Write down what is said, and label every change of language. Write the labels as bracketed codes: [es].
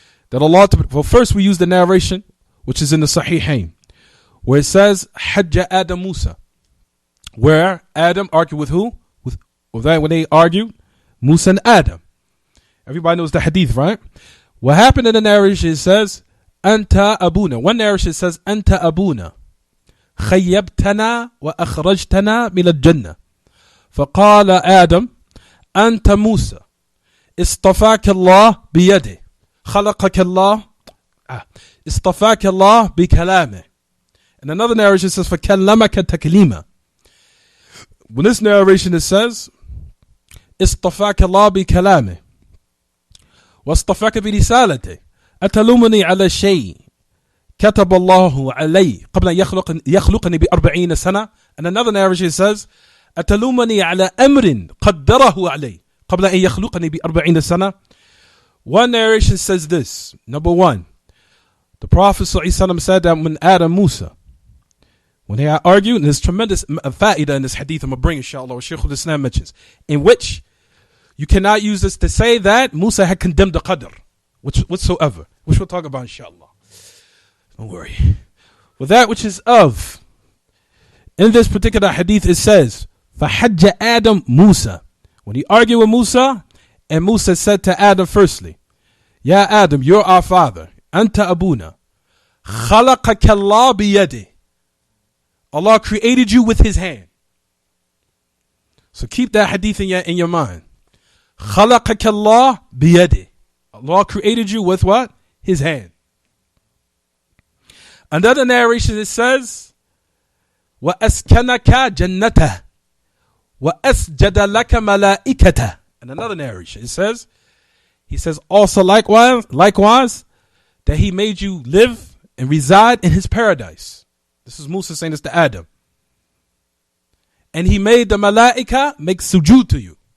[en] That Allah, well, first we use the narration which is in the Sahihain, where it says Hajja Adam Musa, where Adam argued with who? With that when they argued, Musa and Adam. Everybody knows the hadith, right? What happened in the narration, it says [ar] Anta Abuna. [en] One narration says [ar] Anta Abuna خيبتنا وأخرجتنا من الجنة فقال آدم أنت موسى اصطفاك الله بيده خلقك الله اصطفاك الله بكلامه. [en] And another narration says [ar] فكلمك تكليما. [en] When this narration it says [ar] اصطفاك الله بكلامه واصطفاك برسالته أتلومني على شيء كتب الله علي قبل أن يخلقني ب40 سنة. [en] And another narration says [ar] أتلومني على أمر قدره علي قبل أن يخلقني ب40 سنة. [en] One narration says this. Number one, the Prophet ﷺ said that when Adam Musa, when they argued, and there's tremendous fa'idah in this hadith I'm going to bring inshallah, what Shaykh al-Islam mentions, in which you cannot use this to say that Musa had condemned the qadr whatsoever, which we'll talk about inshallah. Don't worry. With that which is of, in this particular hadith it says, فَحَجَّ Adam Musa. When he argued with Musa, and Musa said to Adam firstly, Ya Adam, you're our father. [ar] Anta abuna. خَلَقَكَ اللَّهُ بِيَدِهِ. [en] Allah created you with his hand. So keep that hadith in your mind. [ar] خَلَقَكَ اللَّهُ بِيَدِهِ. [en] Allah created you with what? His hand. Another narration it says, [ar] وَأَسْكَنَكَ جَنَّتَهِ وَأَسْجَدَ لَكَ مَلَائِكَتَهِ. [en] And another narration it says, he says also likewise that he made you live and reside in his paradise. This is Musa saying this to Adam. And he made the malaika make sujood to you.